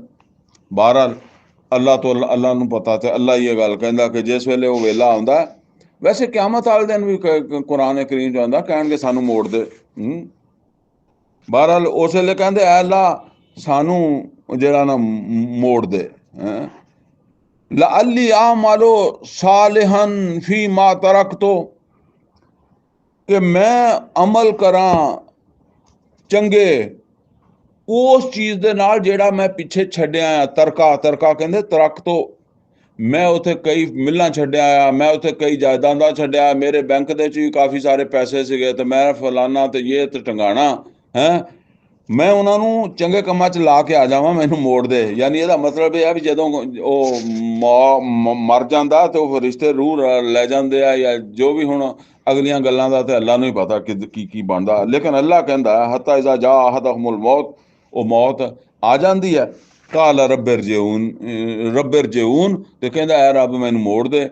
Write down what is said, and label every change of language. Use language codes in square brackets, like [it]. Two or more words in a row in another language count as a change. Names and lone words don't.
[pa] ਬਹਰਹਾਲ ਅੱਲਾ ਤੋਂ ਅੱਲਾ ਨੂੰ ਪਤਾ, ਤੇ ਅੱਲਾ ਹੀ ਇਹ ਗੱਲ ਕਹਿੰਦਾ ਕਿ ਜਿਸ ਵੇਲੇ ਉਹ ਵੇਲਾ ਆਉਂਦਾ, ਵੈਸੇ ਕਿਆਮਤ ਵਾਲੇ ਦਿਨ ਵੀ ਕੁਰਾਨ ਕਰੀਮ 'ਚ ਆਉਂਦਾ, ਕਹਿਣਗੇ ਸਾਨੂੰ ਮੋੜ ਦੇ। ਬਹਰਹਾਲ ਉਸ ਵੇਲੇ ਕਹਿੰਦੇ ਐ ਅੱਲਾ ਸਾਨੂੰ ਜਿਹੜਾ ਨਾ ਮੋੜ ਦੇ। [ar] لعلي أعمل صالحا فيما تركت, [pa] ਕਿ ਮੈਂ ਅਮਲ ਕਰਾਂ ਚੰਗੇ ਉਸ ਚੀਜ਼ ਦੇ ਨਾਲ ਜਿਹੜਾ ਮੈਂ ਪਿੱਛੇ ਛੱਡਿਆ ਆ। ਤਰਕਾ, ਤਰਕਾ ਕਹਿੰਦੇ ਤਰਕ ਤੋਂ, ਮੈਂ ਉੱਥੇ ਕਈ ਮਿੱਲਾਂ ਛੱਡੀਆਂ ਆ, ਮੈਂ ਉੱਥੇ ਕਈ ਜਾਇਦਾਦਾਂ ਛੱਡੀਆਂ, ਮੇਰੇ ਬੈਂਕ ਦੇ ਚ ਵੀ ਕਾਫ਼ੀ ਸਾਰੇ ਪੈਸੇ ਸੀਗੇ, ਤੇ ਮੈਂ ਫਲਾਣਾ ਤੇ ਇਹ ਤੇ ਟੰਗਾਣਾ ਹੈ, ਮੈਂ ਉਨ੍ਹਾਂਨੇ ਚੰਗੇ ਕੰਮਾਂ ਚ ਲਾ ਕੇ ਆ ਜਾਵਾਂ, ਮੈਨੂੰ ਮੋੜ ਦੇ। यानी ਇਹਦਾ ਮਤਲਬ ਇਹ ਆ ਵੀ ਜਦੋਂ ਉਹ ਮਰ ਜਾਂਦਾ ਤੇ ਉਹ ਰਿਸ਼ਤੇ ਰੂਹ ਲੈ ਜਾਂਦੇ ਆ, ਜਾਂ ਜੋ ਵੀ ਹੁਣ ਅਗਲੀਆਂ ਗੱਲਾਂ ਦਾ ਤੇ ਅੱਲਾ ਨੂੰ ਹੀ ਪਤਾ ਕਿ ਕੀ ਬਣਦਾ। ਲੇਕਿਨ ਅੱਲਾ ਕਹਿੰਦਾ [ar] حتى إذا جاء أحدهم الموت, [pa] ਉਹ ਮੌਤ ਆ ਜਾਂਦੀ ਹੈ। [ar] قال رب ارجعون, [pa] ਤੇ ਕਹਿੰਦਾ ਐ ਰੱਬ ਮੈਨੂੰ ਮੋੜ ਦੇ।